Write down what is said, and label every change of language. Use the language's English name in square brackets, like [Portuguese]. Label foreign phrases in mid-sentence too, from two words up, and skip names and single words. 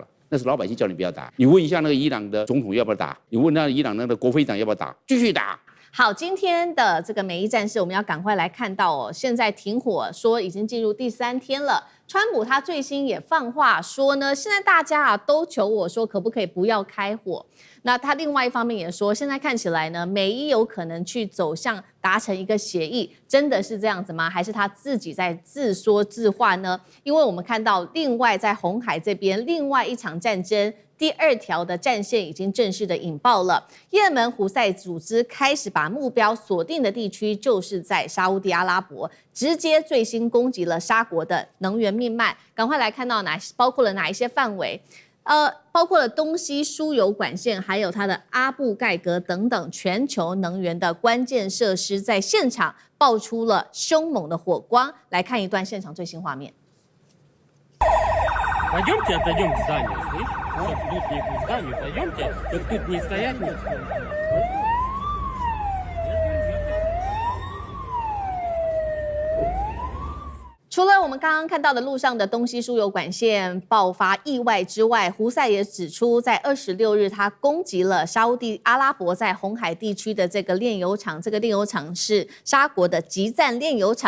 [Chinese] 那是老百姓叫你不要打，你問一下那個伊朗的總統要不要打，你問那伊朗那個國非長要不要打，繼續打。好，今天的這個美伊戰事，我們要趕快來看到哦。現在停火說已經進入第3天了，川普他最新也放話說呢，現在大家都求我說可不可以不要開火。那他另外一方面也說，現在看起來呢，美伊有可能去走向達成一個協議，真的是這樣子嗎？還是他自己在自說自話呢？因為我們看到另外在紅海這邊另外一場戰爭。第2條的戰線已經正式的引爆了，也門胡塞組織開始把目標鎖定的地區就是在沙烏地阿拉伯，直接最新攻擊了沙國的能源命脈。趕快來看到包括了哪一些範圍？包括了東西輸油管線，還有它的阿布蓋格等等全球能源的關鍵設施，在現場爆出了兇猛的火光。來看一段現場最新畫面。 [Russian] Пойдемте отойдем к зданию, слышь? Чтоб тут не к зданию, пойдемте, чтоб тут не стоять никто. [Chinese] 除了我們剛剛看到的路上的東西輸油管線爆發意外之外，胡塞也指出，在26日他攻擊了沙烏地阿拉伯在紅海地區的這個煉油廠，這個煉油廠是沙國的集贊煉油廠。